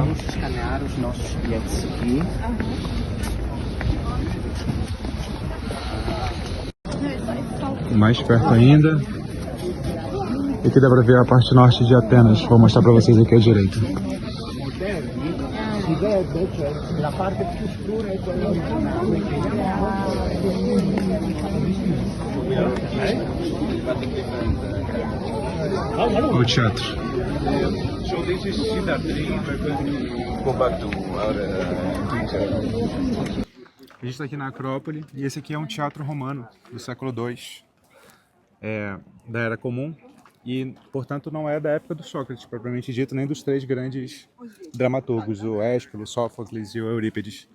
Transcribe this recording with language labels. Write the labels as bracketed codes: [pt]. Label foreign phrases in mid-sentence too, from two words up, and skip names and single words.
[pt] Vamos escanear os nossos bilhetes aqui. Mais perto ainda. E aqui dá para ver a parte norte de Atenas. Vou mostrar para vocês aqui à direita. [it] Si vede, cioè la parte più scura è quella originale. [pt] O teatro. [en] So this is Siddharth 3, we're going to go back to our [pt] A gente está aqui na Acrópole e esse aqui é um teatro romano do século II, da Era Comum, e, portanto, não é da época do Sócrates, propriamente dito, nem dos três grandes dramaturgos, o Ésquilo, Sófocles e o Eurípides.